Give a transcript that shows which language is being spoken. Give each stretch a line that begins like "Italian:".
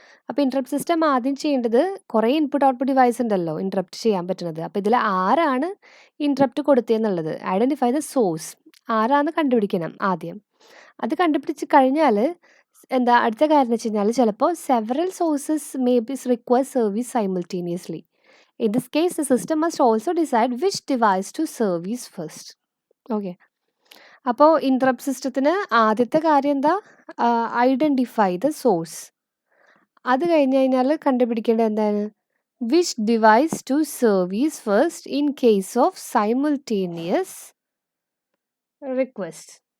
Malayalam: അപ്പോൾ interrupt system ആദ്യം ചെയ്യേണ്ടത്, കുറേ ഇൻപുട്ട് ഔട്ട്പുട്ട് ഡിവൈസ് ഉണ്ടല്ലോ ഇൻറ്ററപ്റ്റ് ചെയ്യാൻ പറ്റുന്നത്, അപ്പോൾ ഇതിൽ ആരാണ് ഇൻറ്ററപ്റ്റ് കൊടുത്തതെന്നുള്ളത്
English: identify the source,
Malayalam: ആരാന്ന് കണ്ടുപിടിക്കണം ആദ്യം. അത് കണ്ടുപിടിച്ച് കഴിഞ്ഞാൽ എന്താ അടുത്ത കാര്യം എന്ന് വെച്ച് കഴിഞ്ഞാൽ, ചിലപ്പോൾ
English: Several sources may be require service simultaneously. In this case, the system must also decide which device to service first. Okay.
Malayalam: അപ്പോൾ ഇൻറ്ററപ്റ്റ് സിസ്റ്റത്തിന് ആദ്യത്തെ കാര്യം എന്താ?
English: Identify the source.
Malayalam: അത് കഴിഞ്ഞ് കഴിഞ്ഞാൽ കണ്ടുപിടിക്കേണ്ടത് എന്താണ്?
English: Which device to service first in case of simultaneous request.